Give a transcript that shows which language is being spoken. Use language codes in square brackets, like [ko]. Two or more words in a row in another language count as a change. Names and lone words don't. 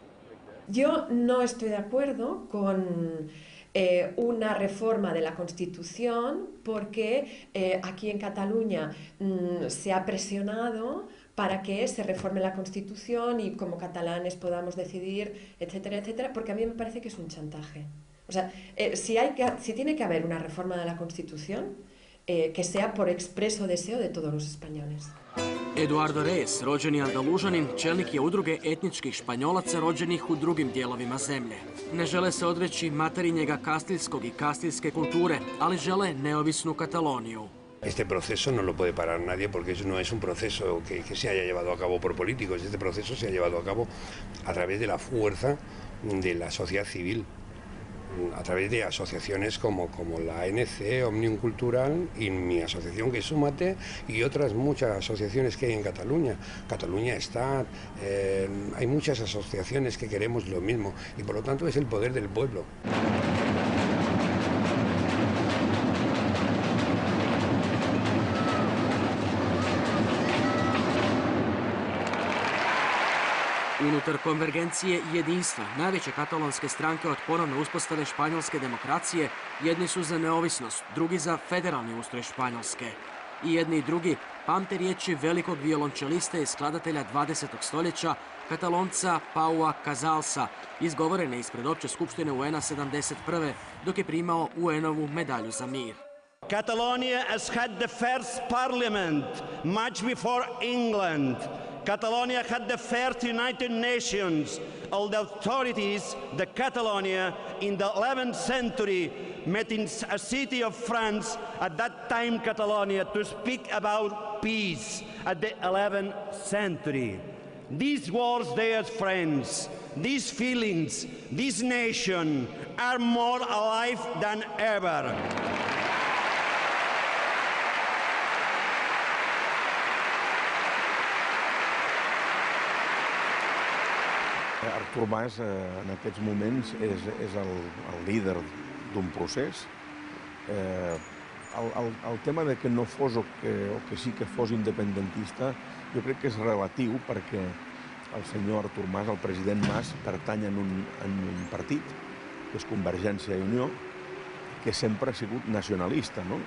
[es] Yo no estoy de acuerdo con una reforma de la Constitución porque aquí en Cataluña se ha presionado para que se reforme la Constitución y como catalanes podamos decidir, etcétera, etcétera, porque a mí me parece que es un chantaje. O sea, si tiene que haber una reforma de la Constitución, que sea por expreso deseo de todos los españoles. Eduardo Reyes, [hr] rođeni Andalužanin, čelnik je udruge etničkih Španjolaca rođenih u drugim dijelovima zemlje. Ne žele se odreći materinjega kastiljskog i kastiljske kulture, ali žele neovisnu Kataloniju. Este proceso no lo puede parar nadie porque no es un proceso que se haya llevado a cabo por políticos. Este proceso se ha llevado a cabo a través de la fuerza de la sociedad civil, a través de asociaciones como la ANC, Òmnium Cultural y mi asociación que es Súmate y otras muchas asociaciones que hay en Cataluña. Cataluña está, hay muchas asociaciones que queremos lo mismo y por lo tanto es el poder del pueblo. Unutar konvergencije i jedinstva, najveće katalonske stranke od ponovne uspostave španjolske demokracije, jedni su za neovisnost, drugi za federalni ustroj Španjolske. I jedni i drugi pamte riječi velikog violončelista i skladatelja 20. stoljeća, Katalonca Paua Casalsa, izgovorene ispred Opće skupštine UN-a 71. dok je primao UN-ovu medalju za mir. [en] Catalonia has had the first parliament much before England. Catalonia had the first United Nations. All the authorities, the Catalonia, in the 11th century, met in a city of France, at that time Catalonia, to speak about peace at the 11th century. These words, dear friends, these feelings, this nation are more alive than ever. [ca] Artur Mas en aquests moments és el líder d'un procés. El tema de que no fos o que sí que fos independentista jo crec que és relatiu perquè el senyor Artur Mas, el president Mas, pertany en un partit, que és Convergència i Unió, que sempre ha sigut nacionalista, no?